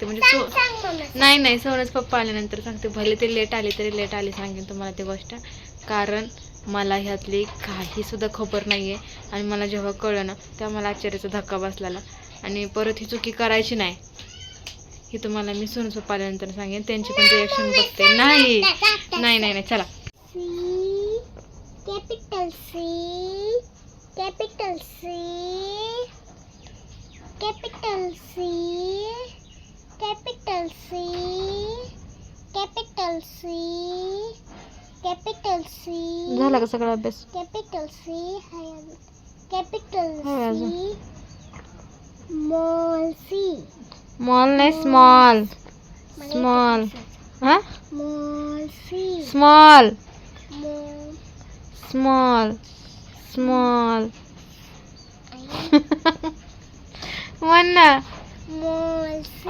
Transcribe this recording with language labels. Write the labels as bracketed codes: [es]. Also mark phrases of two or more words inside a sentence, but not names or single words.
[mr] म्हणजे नाही सोनच पप्पा आल्यानंतर सांगते, भले ते लेट आले तरी लेट आले सांगेन तुम्हाला ती गोष्ट. कारण मला ह्यातली काही सुद्धा खबर नाही आहे आणि मला जेव्हा कळलं ना तेव्हा मला आश्चर्याचा धक्का बसलेला. आणि परत ही चुकी करायची नाही हे तुम्हाला मी सोनच पप्पा आल्यानंतर सांगेन, त्यांची पण रिॲक्शन बघते. नाही नाही नाही चला. [en] Capital C, capital C, capital C, capital C, capital C, capital C. [mr] झाला का सगळा अभ्यास? [en] Capital C, capital हाय C, small C. [mr] स्मॉल नाही [en] small small. [mr] हा [en] Small C. स्मॉल Small. small small [mr] म्हण ना. [en] Small C.